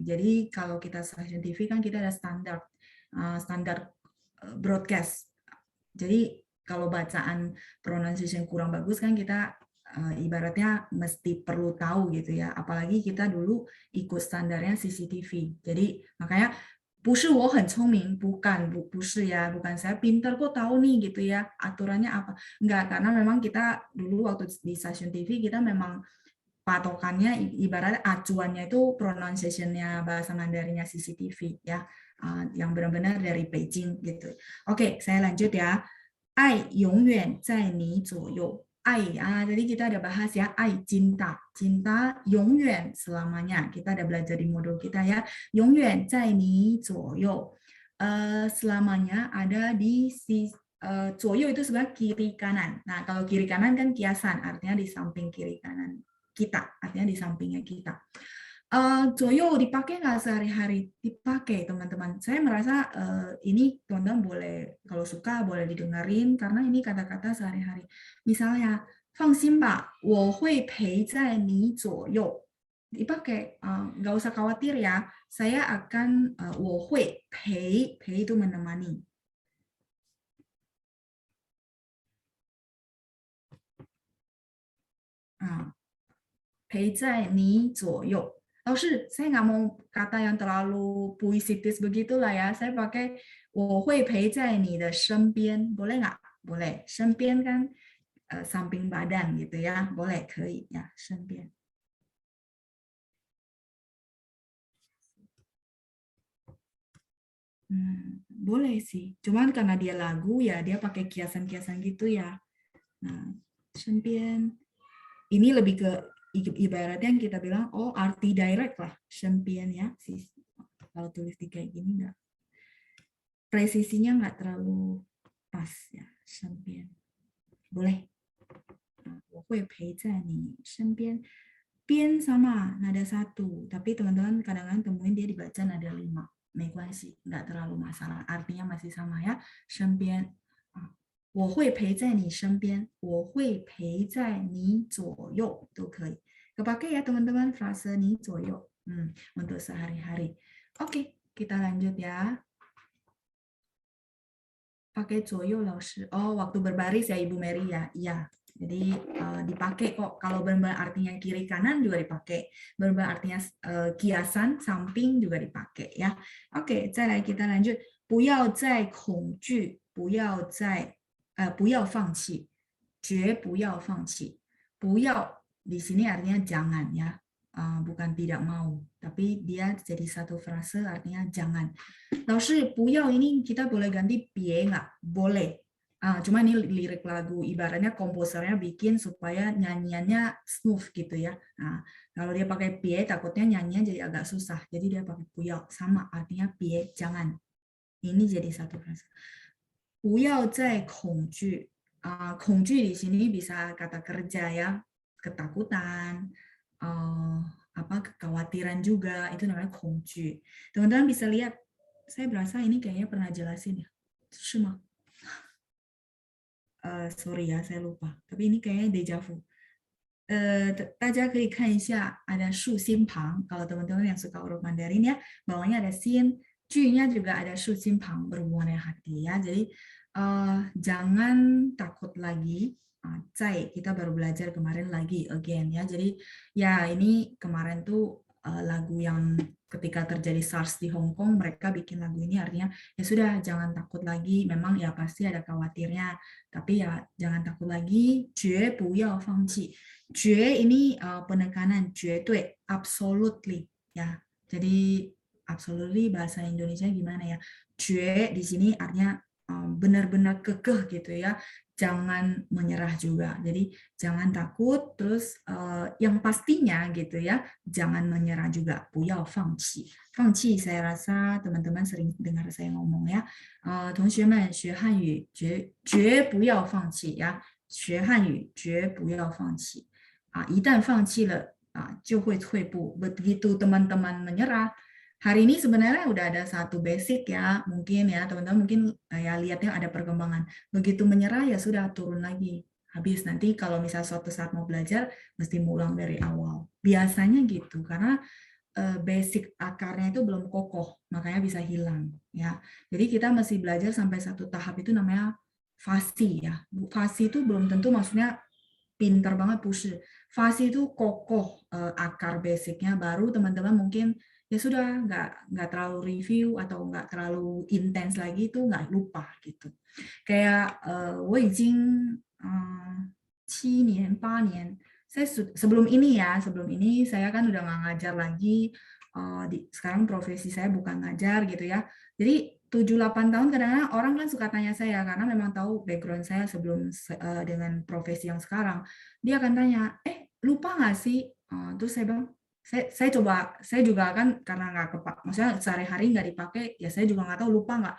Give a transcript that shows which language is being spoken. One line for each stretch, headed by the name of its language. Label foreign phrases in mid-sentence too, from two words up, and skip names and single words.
Indonesian: Jadi kalau kita stasiun TV kan kita ada standar broadcast. Jadi kalau bacaan pronunciation kurang bagus kan kita ibaratnya mesti perlu tahu gitu ya. Apalagi kita dulu ikut standarnya CCTV. Jadi makanya
Chinese: 不是我很聪明,
Indonesian: bukan,不是 ya, bukan saya pintar kok tahu nih gitu ya, aturannya apa. Enggak, karena memang kita dulu waktu di stasiun TV kita memang patokannya ibarat acuannya itu pronunciation-nya bahasa Mandarinnya CCTV ya, yang benar-benar dari Beijing gitu. Oke, saya lanjut ya.
Chinese: 爱永远在你左右.
Indonesian: Tadi kita ada bahas ya, 爱 cinta, cinta 永远 selamanya. Kita ada belajar di modul kita ya,
Chinese: 永远在你左右.
Indonesian: Selamanya ada di 左右 itu sebenarnya kiri kanan. Nah, kalau kiri kanan kan kiasan, artinya di samping kiri kanan kita, artinya di sampingnya kita. Joyo dipakai nggak sehari-hari? Dipakai teman-teman. Saya merasa ini teman-teman boleh kalau suka boleh didengarin karena ini kata-kata sehari-hari. Misalnya,
Chinese: 放心吧，我会陪在你左右.
Indonesian: Dipakai, nggak usah khawatir ya. Saya akan,
Chinese: 我会陪
Indonesian: itu menemani.
Chinese: 陪在你左右.
Indonesian: Oh, saya nggak mau kata yang terlalu puisitis begitulah ya. Saya pakai
Chinese: 我会陪在你的身边.
Indonesian: Boleh nggak? Boleh. 身边 kan samping badan gitu ya. Boleh,
Chinese: 可以ya, 身边.
Indonesian: Boleh sih. Cuman karena dia lagu ya, dia pakai kiasan-kiasan gitu ya. Nah,
Chinese: 身边.
Indonesian: Ini lebih ke ibaratnya yang kita bilang, oh arti direct lah,
Chinese: 身边 ya.
Indonesian: Kalau tulis di kayak gini nggak, presisinya nggak terlalu pas ya,
Chinese: 身边. Boleh. 我会陪在你身边.
Indonesian: 边 sama nada 1, tapi teman-teman kadang-kadang temuin dia dibaca nada 5.
Chinese: 没关系,
Indonesian: nggak terlalu masalah, artinya masih sama ya,
Chinese: 身边. 我会陪在你身边, 我会陪在你左右 都可以.
Indonesian: Kepake ya teman-teman frase
Chinese: 你左右
Indonesian: untuk sehari-hari. Oke, kita lanjut ya. Pakai
Chinese: 左右老师.
Indonesian: Oh, waktu berbaris ya Ibu Mary ya. Iya. Jadi dipakai kok. Kalau benar-benar artinya kiri kanan juga dipakai. Benar-benar artinya kiasan samping juga dipakai ya. Oke, 再来 kita lanjut.
Chinese: 不要再恐惧，不要再不要放弃，绝不要放弃。
Indonesian: 不要 di sini artinya jangan ya. Bukan tidak mau, tapi dia jadi satu frase artinya jangan.
Chinese: 老师不要
Indonesian: ini kita boleh ganti 别 nggak? Boleh. Cuma ini lirik lagu, ibaratnya komposernya bikin supaya nyanyiannya smooth gitu ya. Nah, kalau dia pakai 别 takutnya nyanyian jadi agak susah. Jadi dia pakai 不要, sama artinya 别 jangan. Ini jadi satu frase.
Chinese: 不要再恐惧.
Indonesian: 恐惧 di sini bisa kata kerja ya, ketakutan, kekhawatiran juga, itu namanya 恐惧. Teman-teman bisa lihat, saya berasa ini kayaknya pernah jelasin ya. Cuma sorry ya, saya lupa. Tapi ini kayaknya deja vu.
Chinese: 大家可以看一下
Indonesian: ada
Chinese: 竖心旁.
Indonesian: Kalau teman-teman yang suka huruf Mandarin ya, bawahnya ada sin, J-nya juga ada
Chinese: 竖心旁
Indonesian: berhubungan dengan hati ya. Jadi jangan takut lagi. Kita baru belajar kemarin lagi again ya. Jadi ya ini kemarin tuh lagu yang ketika terjadi SARS di Hong Kong, mereka bikin lagu ini artinya ya sudah jangan takut lagi. Memang ya pasti ada khawatirnya, tapi ya jangan takut lagi.
Chinese: 绝不要放弃.
Indonesian: 绝 ini penekanan 绝对 absolutely ya. Jadi absolutely bahasa Indonesia gimana ya? Jue di sini artinya benar-benar kekeh gitu ya. Jangan menyerah juga. Jadi jangan takut. Terus yang pastinya gitu ya, jangan menyerah juga.
Chinese: 不要放弃.
Indonesian: 放弃 saya rasa teman-teman sering dengar saya ngomong ya.
Chinese: 同学们学汉语绝不要放弃呀。学汉语绝不要放弃。一旦放弃了就会退步.
Indonesian: Begitu teman-teman menyerah, hari ini sebenarnya udah ada satu basic ya, mungkin ya teman-teman mungkin ya lihatnya ada perkembangan. Begitu menyerah ya sudah turun lagi. Habis nanti kalau misal suatu saat mau belajar mesti ngulang dari awal. Biasanya gitu karena basic akarnya itu belum kokoh, makanya bisa hilang ya. Jadi kita mesti belajar sampai satu tahap itu namanya fasi ya. Fasi itu belum tentu maksudnya pinter banget push. Fasi itu kokoh akar basicnya, baru teman-teman mungkin ya sudah nggak terlalu review atau nggak terlalu intens lagi itu nggak lupa gitu. Kayak
Chinese: 我已经7年 8年
Indonesian: saya sebelum ini saya kan udah nggak ngajar lagi. Sekarang profesi saya bukan ngajar gitu ya. Jadi 7-8 tahun kadang-kadang orang kan suka tanya saya karena memang tahu background saya sebelum dengan profesi yang sekarang. Dia akan tanya, lupa nggak sih? Terus saya bilang, saya juga kan karena nggak kepak, maksudnya sehari-hari nggak dipakai, ya saya juga nggak tahu lupa nggak.